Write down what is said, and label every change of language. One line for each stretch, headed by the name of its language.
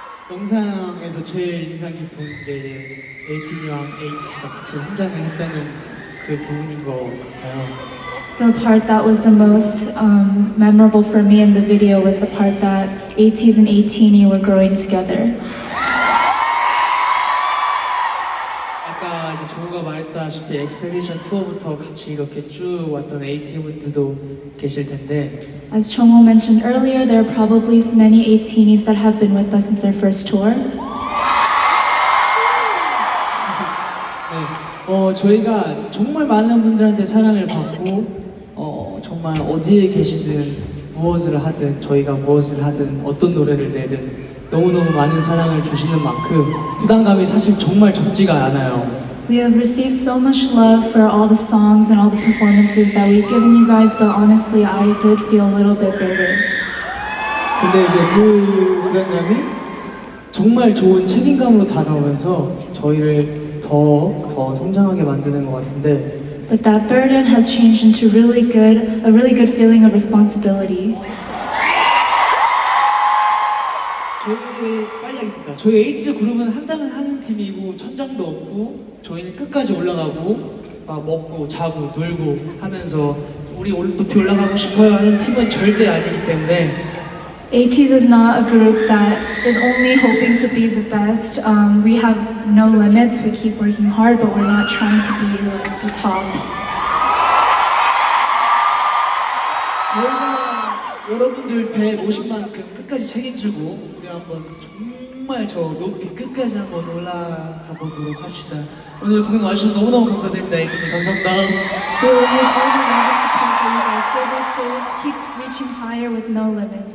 Korean: 영상에서 제일 인상 깊은 게 이제 에이틴이랑 에이티가 같이 성장을 했다는 그 부분인 것 같아요.
English: the part that was the most memorable for me in the video was the part that ATEEZ and ATEENY were growing together.
Korean: 아까 이제 조우가 말했다시피 엑스페디션 투어부터 같이 이렇게 쭉 왔던 에이티 분들도 계실 텐데
English: As Chongwoo mentioned earlier, there are probably many ATEENYs that have been with us since our first tour.
Korean: 네, 저희가 정말 많은 분들한테 사랑을 받고 정말 어디에 계시든 무엇을 하든 저희가 무엇을 하든 어떤 노래를 내든 너무너무 많은 사랑을 주시는 만큼 부담감이 사실 정말 적지가 않아요.
English: We have received so much love for all the songs and all the performances that we've given you guys, but honestly, I did feel a little bit burdened.
Korean: 근데 이제 그 부담감이 정말 좋은 책임감으로 다가오면서 저희를 더 성장하게 만드는 것 같은데
English: But that burden has changed into a really good feeling of responsibility.
Korean: 빨리 하겠습니다. 저희 에이티즈 그룹은 한다면 하는 팀이고 천장도 없고 저희는 끝까지 올라가고 막 먹고 자고 놀고 하면서 우리 높이 올라가고 싶어요 하는 팀은 절대 아니기 때문에
English: ATEEZ is not a group that is only hoping to be the best. We have no limits. We keep working hard, but we're not trying to be like the top.
Korean: 저희가 여러분들 배 모신 만큼 끝까지 책임지고 우리 한번 정말 저 높이 끝까지 한번 올라가 보도록 합시다. 오늘 공연 와주셔서 너무너무 감사드립니다. 에이티님 감사합니다.
English: We will use all the love and support that you guys give us to keep reaching higher with no limits.